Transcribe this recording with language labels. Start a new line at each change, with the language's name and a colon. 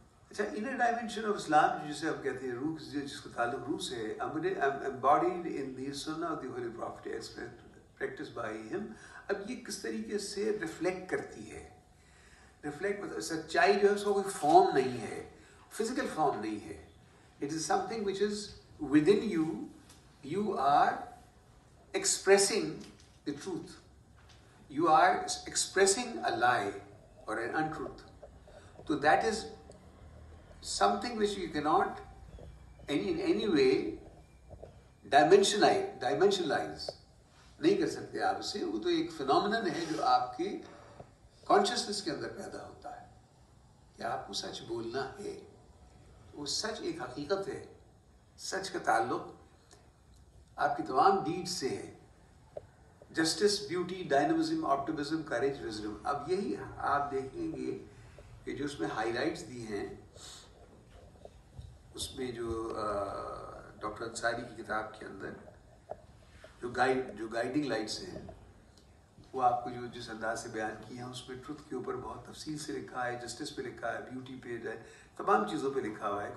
English: اچھا، inner dimension of Islam
Urdu: جسے ہم کہتے ہیں روح، جس کا تعلق روح سے ہے،
English: embodied in the sunnah of the holy prophet practiced by him.
Urdu: اب یہ کس طریقے سے ریفلیکٹ کرتی ہے؟ ریفلیکٹ، سچائی جو ہے اس کا کوئی فارم نہیں ہے، فزیکل فارم نہیں ہے.
English: It is something which is within you. You are expressing the truth. You are expressing a lie or an untruth. So that is something which you cannot in any way dimensionalize.
Urdu: نہیں کر سکتے آپ اسے. وہ تو ایک phenomenon ہے جو آپ کے کانشیسنس کے اندر پیدا ہوتا ہے کہ آپ کو سچ بولنا ہے. وہ سچ ایک حقیقت ہے. سچ کا تعلق آپ کی تمام ڈیڈ سے ہے. Justice, beauty, dynamism, optimism, courage, wisdom. اب یہی آپ دیکھیں گے کہ جو اس میں ہائی لائٹس دی ہیں، اس میں جو ڈاکٹر انصاری کی کتاب کے اندر جو گائیڈنگ لائٹس ہیں، وہ آپ کو جو جس انداز سے بیان کی ہیں، اس میں ٹروتھ کے اوپر بہت تفصیل سے لکھا ہے، جسٹس پہ لکھا ہے، بیوٹی پہ، تمام چیزوں پہ لکھا ہوا ہے.